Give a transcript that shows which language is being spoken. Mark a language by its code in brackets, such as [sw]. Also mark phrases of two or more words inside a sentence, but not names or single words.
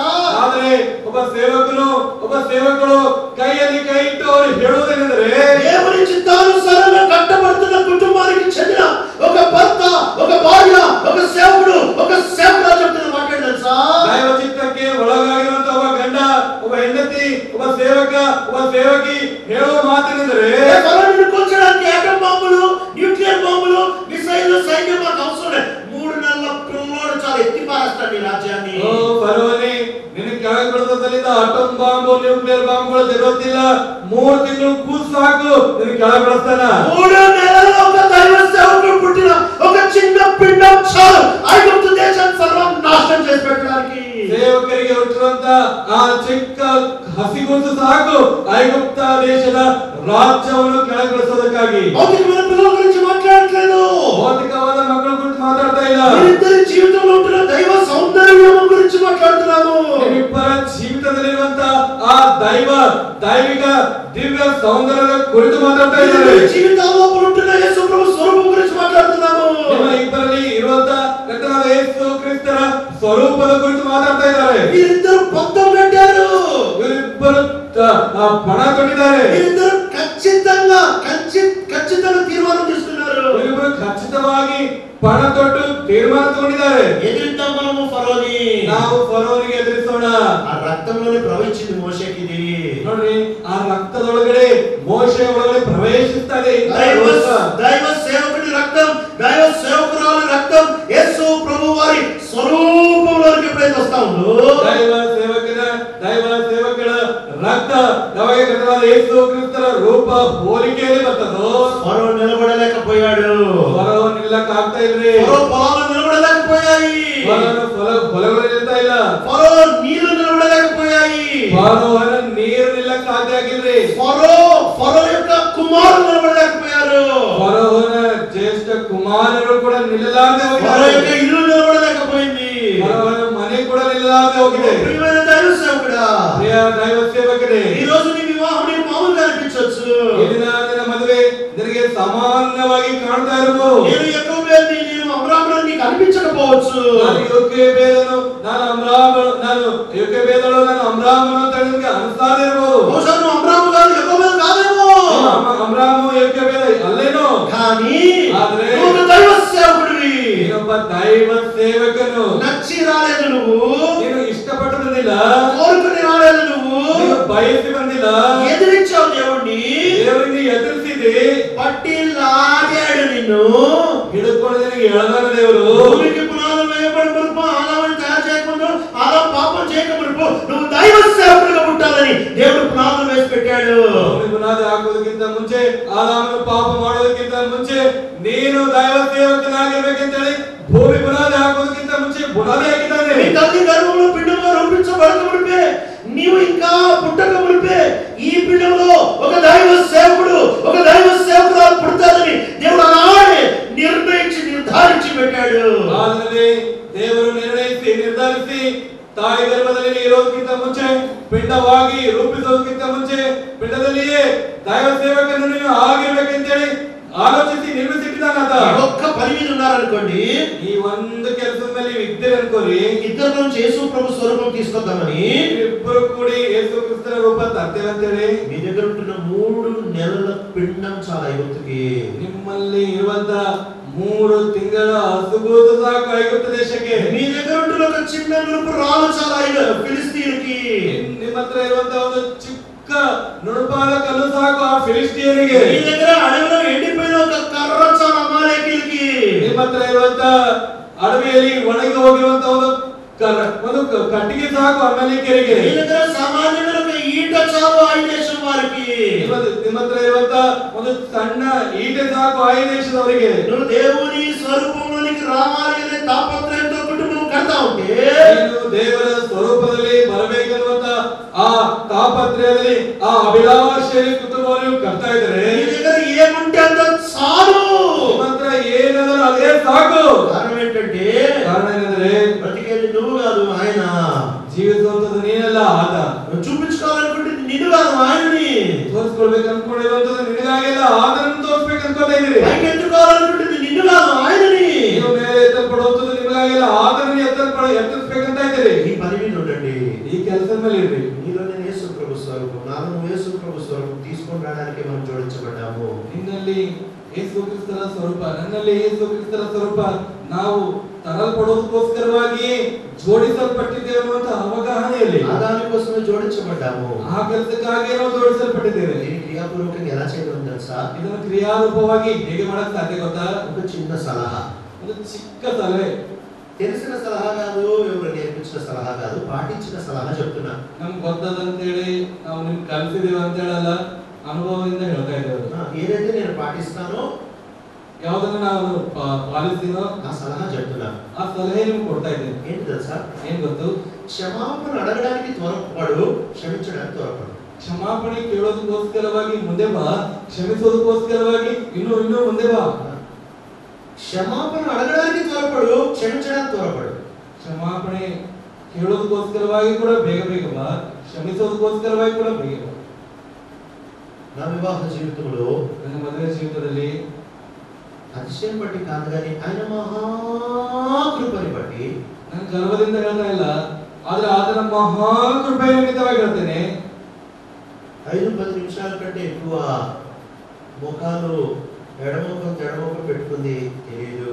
[kn] ಆದ್ರೆ ಒಬ್ಬ ಸೇವಕರು ಕೈಯಲ್ಲಿ ಕೈ ಇಟ್ಟು ಅವರು ಹೇಳುವುದೇನೆಂದರೆ, [te] దేవుని చిత్తానుసారంగా కట్టబడుతున్న కుటుంబానికి చెందిన ఒక భర్త, ఒక భార్య, ఒక సేవకుడు, ఒక సేవకుడు చెప్తున్న మాట తెలుసా? [kn] ದೈವ ಚಿತ್ತಕ್ಕೆ ಒಳಗಾಗಿರುವಂತಹ ಒಬ್ಬ ಗಂಡ, ಒಬ್ಬ ಹೆಂಡತಿ, ಒಬ್ಬ ಸೇವಕ, ಒಬ್ಬ ಸೇವಕಿ ಹೇಳುವ ಮಾತೇನೆಂದರೆ, [te] ఫరోని కూల్చడానికి ఆటం బాంబులు, న్యూక్లియర్ బాంబులు, మిసైల్ సైన్యం మాకు అవసరం లేదు. 3 నెలల పిల్లోడు చాలా ఎత్తి పారేస్తాడు ఈ రాజ్యాన్ని. [kn] ಓ ಫರೋನೇ, ನಿನ್ನ ಕೆಳಗೆ ಬೀಳೋದ್ರಿಂದ [en] atom bomb, [kn] ನ್ಯೂಕ್ಲಿಯರ್ ಬಾಂಬ್ಗಳು ಜರುತ್ತಿಲ್ಲ. 3 ತಿಂಗಳು ಕೂಸು ಸಾಕು, ನಿನ್ನ ಕೆಳಗೆ ಬೀಳಿಸ್ತಾನ. [te] 3 నెలల్లో ఒక దైవ సేవకుడు పుట్టిన ఒక చిన్న పిండం చాలు ఐగుప్తు దేశాన్ని సర్వం నాశనం చేసి పెట్టడానికి. [kn] ಸೇವಕರಿಗೆ ಹುಟ್ಟಿರುವಂತ ಆ ಚಿಕ್ಕ ಹಸಿಗುಂದು ಸಾಕು ಐಗುಪ್ತ ದೇಶದ ರಾಜ್ಯವನ್ನು ಕೆಳಗಿಳಿಸೋದಕ್ಕಾಗಿ. [te] భౌతికమైన పిల్లల గురించి మాట్లాడట్లేదు, [kn] ಭೌತಿಕವಾದ ಮಕ್ಕಳ ಕುರಿತು ಮಾತಾಡ್ತಾ ಇಲ್ಲ. [te] ఇద్దరి జీవితంలో ఉంటున్న దైవ సౌందర్యం గురించి మాట్లాడుతున్నాము. [kn] ನಿಮ್ಮಿಬ್ಬರ ಜೀವಿತದಲ್ಲಿರುವಂತ ಆ ದೈವಿಕ ದಿವ್ಯ ಸೌಂದರ್ಯದ ಕುರಿತು ಮಾತಾಡ್ತಾ ಇದ್ದಾರೆ. [te] జీవితాల్లో ఉంటున్న యేసు ప్రభు స్వరూపం గురించి మాట్లాడుతున్నాము. [kn] ನಿಮ್ಮ ಇಬ್ಬರಲ್ಲಿ ಇರುವಂತ ಕರ್ತನಾದ ಯೇಸು ಕ್ರಿಸ್ತರ ಸ್ವರೂಪದ ಕುರಿತು ಮಾತಾಡ್ತಾ ಇದ್ದಾರೆ. [te] వీరిద్దరు పంతం కట్టారు, [kn] ಇವರಿಬ್ಬರು ಪಣ ತೊಟ್ಟಿದ್ದಾರೆ. [te] వీరిద్దరు ఖచ్చితంగా తీర్మానం తీసుకున్నారు. [kn] ಇವರಿಬ್ಬರು ಖಚಿತವಾಗಿ ಪಣ ತೊಟ್ಟು ತೀರ್ಮಾನ ತಗೊಂಡಿದ್ದಾರೆ. [te] ఎదిరిద్దాం మనము ఫరోని, [kn] ನಾವು ಫರೋನಿಗೆ ಎದುರಿಸೋಣ. [te] ఆ రక్తంలోనే ప్రవహించింది మోషేకి ఇది. [kn] ನೋಡ್ರಿ, ಆ ರಕ್ತದೊಳಗಡೆ ಮೋಶೆ ಒಳಗಡೆ ಪ್ರವೇಶಿಸ್ತಾ ಇದೆ. [te] దైవ సేవకుడి రక్తం, దైవ సేవకురాలి రక్తం యేసు ప్రభు వారి స్వరూపంలోకి ఎప్పుడైతే వస్తా ఉందో, [kn] ದೈವ ಸೇವಕರ ರಕ್ತ ಯಾವಾಗ ಕರ್ತನಾದ ಯೇಸು ಕ್ರಿಸ್ತರ ರೂಪ ಹೋಲಿಕೆಯಲ್ಲಿ ಬರ್ತದೋ, [te] ఫరో నిలబడలేకపోయాడు. [kn] ಫರೋ ನಿಲ್ಲಕ್ಕೆ ಆಗ್ತಾ ಇಲ್ರಿ. [te] ఫరో పొలాలు నిలబడలేకపోయాయి, [kn] ಹೊಲಗಳು ನಿಲ್ತಾ ಇಲ್ಲ. [te] ఫరో నీళ్లు నిలబడలేకపోయాయి, [kn] ಫರೋನ ನೀರು ನಿಲ್ಲಕ್ಕೆ ಸಾಧ್ಯ ಆಗಿಲ್ರಿ. [te] ఫరో యొక్క కుమారులు నిలబడలేకపోయారు, [kn] ಫರೋನ ಜ್ಯೇಷ್ಠ ಕುಮಾರರು ಕೂಡ ನಿಲ್ಲಲಾರದೆ [te] ఫరో [kn] ಹೋಗಿದ್ದಾರೆ. [te] యొక్క ఇల్లు నిలబడలేకపోయింది. [kn] ಫರೋನ ಮನೆ ಕೂಡ ನಿಲ್ಲಲಾರದೆ ಹೋಗಿದೆ. [te] ప్రియమైన దైవ సేవకుడా, [kn] ಪ್ರಿಯ ದೈವ ಸೇವಕರೇ, [te] ఈ రోజు నీ వివాహం నీకు మామూలుగా అనిపించవచ్చు. [kn] ಈ ದಿನ ನಿನ್ನ ಮದುವೆ ನಿನಗೆ ಸಾಮಾನ್ಯವಾಗಿ ಕಾಣ್ತಾ ಇರಬಹುದು. [te] నేను యెకోబేలుని, నేను అబ్రాహాముని నీకు అనిపించకపోవచ్చు. [kn] ನಾನು ಯೋಕೆಬೇದನು, ನಾನು ಅಮ್ರಾಮನು ಅಂತ ನಿನಗೆ ಅನಿಸ್ತಾನೆ ಇರಬಹುದು. [te] బహుశా నువ్వు అబ్రాహాము కాదు, యెకోబేలు కాదేమో. [kn] ಅಮ್ರಾಮು ಯೋಕೆಬೇದ ಅಲ್ಲೇನೋ, [te] కానీ [kn] ఆದ್ರೆ [te] నువ్వు ఒక దైవ సేవకుడివి. [kn] ನೀನೊಬ್ಬ ದೈವ ಸೇವಕನು. [te] నచ్చి రాలేదు నువ్వు, [kn] ನೀನು ಇಷ್ಟಪಟ್ಟು ಬಂದಿಲ್ಲ, [te] కోరుకుని రాలేదు నువ్వు, [kn] ನೀನು ಬಯಸಿ ಬಂದಿಲ್ಲ. [te] ఎదిరించావు దేవుణ్ణి, [kn] ದೇವರಿಗೆ ಎದುರಿಸಿದೆ, [te] పట్టి లాగాడు నిన్ను. [kn] ಹಿಡಿದುಕೊಂಡು ನಿನಗೆ ಎಳೆದಾನ ದೇವರು. [te] భూమికి పునాదులు వేయబడి మునుపు, ఆదాముని తయారు చేయకముందు, ఆదాము పాపం చేయకమునుపు నువ్వు దైవ సేవకుడిగా పుట్టాలని దేవుడు పునాదులు వేసి పెట్టాడు. [kn] ಭೂಮಿ ಬುನಾದಿ ಹಾಕುವುದಕ್ಕಿಂತ ಮುಂಚೆ, ಆದಾಮನು ಪಾಪ ಮಾಡೋದಕ್ಕಿಂತ ಮುಂಚೆ ನೀನು ದೈವ ಸೇವಕನಾಗಿರ್ಬೇಕಂತೇಳಿ ಭೂಮಿ ಬುನಾದಿ ಹಾಕುವುದಕ್ಕಿಂತ ಮುಂಚೆ ಬುನಾದಿ ಹಾಕಿದ್ದಾನೆ. [te] నీ తల్లి గర్భంలో పిండంగా రూపించబడక మునిపే, నీవు ఇంకా పుట్టక మునిపే ఈ పిండంలో ఒక దైవ సేవకురాలు పుడతాదని దేవుడు ఆనాడే నిర్ధారించి పెట్టాడు. [kn] ಆದ್ರೆ ದೇವರು ನಿರ್ಧರಿಸಿ ತಾಯಿ ಗರ್ಭದಲ್ಲಿ ಇರೋದಕ್ಕಿಂತ ಮುಂಚೆ, ಪಿಂಡವಾಗಿ ರೂಪಿಸೋದಕ್ಕಿಂತ ಮುಂಚೆ, ಪಿಂಡದಲ್ಲಿಯೇ ದೈವ ಸೇವಕನು ನೀನು ಆಗಿರ್ಬೇಕಂತೇಳಿ ಆಲೋಚಿಸಿ ನಿರ್ಮಿಸಿಟ್ಟಿದ್ದಾನಾತ. [te] ఒక్క పని మీద ఉన్నారనుకోండి, [kn] ಈ ಒಂದು ಕೆಲಸದ ಮೇಲೆ ಇದ್ದೀರಿ ಅನ್ಕೋರಿ, [te] ఇద్దరు నుంచి యేసు ప్రభు స్వరూపం తీసుకొద్దామని [kn] ಇಬ್ಬರು ಕೂಡಿ ಯೇಸು ಕ್ರಿಸ್ತನ ರೂಪ ತರ್ತೇವೆ ಅಂತೇಳಿ [te] మీ దగ్గర ఉంటున్న 3 నెలల పిండం చాలా ఐగుప్తుకి. [kn] ನಿಮ್ಮಲ್ಲಿ ಇರುವಂತ 3 ತಿಂಗಳ ಹಸುಗೂಸು ಸಾಕು ಐಗುಪ್ತ ದೇಶಕ್ಕೆ. [te] మీ దగ్గర ఉంటున్న ఒక చిన్న నునుపు రాళ్ళు చాలా ఫిలిస్తీన్కి. [kn] ನಿಮ್ಮ ಹತ್ರ ಇರುವಂತ ಒಂದು ಚಿಕ್ಕ ನುಣುಪಾದ ಕಲ್ಲು ಸಾಕು ಆ ಫಿಲಿಸ್ಟಿಯರಿಗೆ. [te] మీ దగ్గర అడవిలో ఎండిపోయిన ఒక కర్ర చాలా అమాలేకీయులకి. [kn] ನಿಮ್ಮ ಹತ್ರ ಇರುವಂತ ಅಡವಿಯಲ್ಲಿ ಒಣಗಿ ಹೋಗಿರುವಂತ ಒಂದು ಕಟ್ಟಿಗೆ ಸಾಕು ಅಮಾಲೇಕ್ಯರಿಗೆ. [te] మీ దగ్గర సామాన్యమైన ఒక ఈట చాలు ఆ దేశం వారికి. [kn] ನಿಮ್ಮ ಹತ್ರ ಇರುವಂತ ಒಂದು ಸಣ್ಣ ಈಟೆ ಸಾಕು ಆ ದೇಶದವರಿಗೆ. [te] నువ్వు దేవుని స్వరూపంలోనికి రావాలనే తాపత్రయంతో కుటుంబం కడతా ఉంటే, [kn] ನೀನು ದೇವರ ಸ್ವರೂಪದಲ್ಲಿ ಬರಬೇಕನ್ನುವಂತ ಆ ತಾಪತ್ರಯದಲ್ಲಿ ಆ ಅಭಿಲಾಷೆಯಲ್ಲಿ ಕುಟುಂಬವನ್ನು ಕಟ್ತಾ ಇದ್ದಾರೆ. [te] నీ దగ్గర ఏముంటే అంత చాలు. [kn] ಮಾತ್ರ ಏನಾದರೂ ಅದೇ ಸಾಕು. [te] కారణం ఏంటంటే, [kn] ಕಾರಣ ಏನಂದ್ರೆ [te] బ్రతికేది నువ్వు కాదు ఆయన. [kn] ಜೀವಿಸುವಂತದ್ದು ನೀನಲ್ಲ ಆತ. [te] నువ్వు చూపించుకోవాలనుకుంటుంది నిన్ను కాదు ఆయనని. [kn] ತೋರಿಸ್ಕೊಳ್ಬೇಕು ಅನ್ಕೊಂಡಿರುವಂತದ್ದು ನಿನಗಾಗಿಲ್ಲ ಆತನನ್ನು ತೋರಿಸ್ಬೇಕು ಅನ್ಕೋತಾ ಇದ್ದೀರಿ. [te] పైకి ఎత్తుకోవాలనుకుంటుంది నిన్ను కాదు ఆయనని. [kn] ನೀವು ಮೇಲೆ ಎತ್ತಲ್ಪಡುವಂತದ್ದು ನಿಮಗಾಗಿಲ್ಲ ಆತನನ್ನು ಎತ್ತರಿಸಬೇಕಂತ ಇದ್ದೀರಿ. [te] ఈ పని మీద ఉండండి. [kn] ಈ ಕೆಲಸದ ಮೇಲೆ ಇರ್ರಿ. [te] నీలో నేను యేసు ప్రభు స్వరూపం, నాలో నువ్వు యేసు ప్రభు స్వరూపం తీసుకొని రావడానికి మనం జోడించబడ్డాము. [kn] ನಿನ್ನಲ್ಲಿ ಯೇಸು ಕ್ರಿಸ್ತರ ಸ್ವರೂಪ, ನನ್ನಲ್ಲಿ ಯೇಸು ಕ್ರಿಸ್ತರ ಸ್ವರೂಪ, ನಾವು ತರಲ್ಪಡೋದಕ್ಕೋಸ್ಕರವಾಗಿ ಜೋಡಿಸಲ್ಪಟ್ಟಿದ್ದೇವೆ ಅನ್ನುವಂತ ಅವಗಾಹನೆಯಲ್ಲಿ [te] ఆ దానికోసమే జోడించబడ్డాము. [kn] ಆ ಕೆಲಸಕ್ಕಾಗಿ ನಾವು ಜೋಡಿಸಲ್ಪಟ್ಟಿದ್ದೇವೆ. [te] దీన్ని క్రియాపూర్వకంగా ఎలా చేయడం తెలుసా? [kn] ಇದನ್ನು ಕ್ರಿಯಾರೂಪವಾಗಿ ಹೇಗೆ ಮಾಡಕ್ ಸಾಧ್ಯ ಗೊತ್ತಾ? [te] ఒక చిన్న సలహా, [kn] ಒಂದು ಚಿಕ್ಕ ಸಲಹೆ. [te] తెలిసిన సలహా కాదు, ఎవరు నేర్పించిన సలహా కాదు, పాటించిన సలహా చెప్తున్నా. [kn] ನಮ್ಗೆ ಗೊತ್ತದಂತೇಳಿ ನಾವು ನಿಮ್ಗೆ ಕಲಿಸಿದೀವಿ ಅಂತ ಹೇಳಲ್ಲ, ಅನುಭವದಿಂದ ಹೇಳ್ತಾ ಇದ್ದೇವೆ. [te] ఏదైతే నేను పాటిస్తానో, [kn] ಯಾವ್ದನ್ನ ನಾವು ಪಾಲಿಸ್ತೀನೋ [te] ఆ సలహా చెప్తున్నా. [kn] ಆ ಸಲಹೆ ನಿಮ್ಗೆ ಕೊಡ್ತಾ ಇದ್ದೇನೆ. [te] ఏంటి తెలుసా? [kn] ಏನ್ ಗೊತ್ತು? [te] క్షమాపణ అడగడానికి త్వరపడు, క్షమించడానికి త్వరపడు. [kn] ಕ್ಷಮಾಪಣೆ ಕೇಳೋದಕ್ಕೋಸ್ಕರವಾಗಿ ಮುಂದೆ ಬಾ, ಕ್ಷಮಿಸೋದಕ್ಕೋಸ್ಕರವಾಗಿ ಇನ್ನೂ ಮುಂದೆ ಬಾ. [te] క్షమాపణ అడగడానికి త్వరపడు, క్షమించడానికి త్వరపడు. [kn] ಕ್ಷಮಾಪಣೆ ಕೇಳೋದಕ್ಕೋಸ್ಕರವಾಗಿ ಕೂಡ ಬೇಗ ಬೇಗ ಬಾ, ಕ್ಷಮಿಸೋದಕ್ಕೋಸ್ಕರವಾಗಿ ಕೂಡ ಬೇಗ ಬಾ. [te] నా వివాహ జీవితంలో, [kn] ನನ್ನ ಮದುವೆ ಜೀವಿತದಲ್ಲಿ [te] అతిశయం బట్టి కాదు కానీ ఆయన మహాకృపని బట్టి, [kn] ನಾನು ಗರ್ವದಿಂದ ಹೇಳ್ತಾ ಇಲ್ಲ, ಆದ್ರೆ ಆತನ ಮಹಾಕೃಪೆಯ ನಿಮಿತ್ತವಾಗಿ ಹೇಳ್ತೇನೆ. [te] 5-10 నిమిషాల కంటే ఎక్కువ ముఖాలు ఎడమొఖం పెట్టుకుంది తెలియదు.